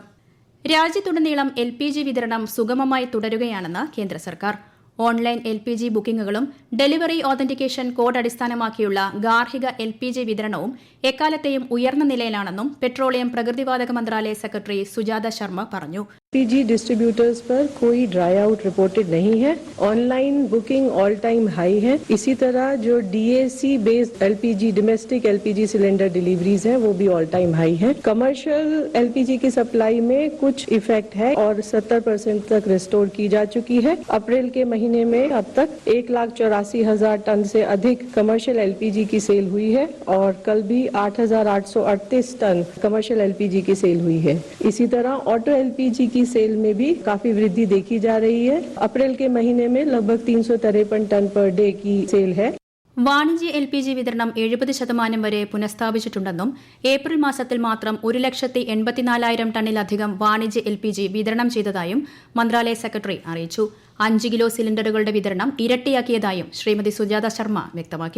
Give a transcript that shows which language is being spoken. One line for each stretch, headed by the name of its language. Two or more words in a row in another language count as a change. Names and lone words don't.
Malayalam: രാജ്യത്തുടനീളം LPG വിതരണം സുഗമമായി തുടരുകയാണെന്ന് കേന്ദ്ര സർക്കാർ. ഓൺലൈൻ LPG ബുക്കിംഗുകളും
English: delivery authentication code
Malayalam: അടിസ്ഥാനമാക്കിയുള്ള ഗാർഹിക LPG വിതരണവും എക്കാലത്തെയും ഉയർന്ന നിലയിലാണെന്നും പെട്രോളിയം പ്രകൃതിവാതക മന്ത്രാലയ സെക്രട്ടറി സുജാത ശർമ്മ പറഞ്ഞു.
Hindi: LPG डिस्ट्रीब्यूटर्स पर कोई
English: dry out reported
Hindi: नहीं है.
English: online booking all time high है.
Hindi: इसी तरह जो
English: DAC based LPG domestic LPG cylinder deliveries
Hindi: हैं वो भी
English: all time high
Hindi: है.
English: commercial LPG
Hindi: की सप्लाई में कुछ इफेक्ट है और 70% तक रिस्टोर की जा चुकी है. अप्रैल के महीने में अब तक 1,84,000 टन से अधिक
English: commercial LPG
Hindi: की सेल हुई है और कल भी 8,838 टन
English: commercial LPG
Hindi: की सेल हुई है. इसी तरह
English: auto LPG
Hindi: की सेल में भी काफी वृद्धि देखी जा रही है. अप्रैल के महीने में लगभग 353 टन
English: per day
Hindi: की सेल है.
Malayalam: വാണിജ്യ LPG വിതരണം 70% വരെ പുനഃസ്ഥാപിച്ചിട്ടുണ്ടെന്നും ഏപ്രിൽ മാസത്തിൽ മാത്രം 1,84,000 ടണ്ണിലധികം വാണിജ്യ LPG വിതരണം ചെയ്തതായും മന്ത്രാലയ സെക്രട്ടറി അറിയിച്ചു. 5 കിലോ സിലിണ്ടറുകളുടെ വിതരണം ഇരട്ടിയാക്കിയതായും ശ്രീമതി സുജാത ശർമ്മ വ്യക്തമാക്കി.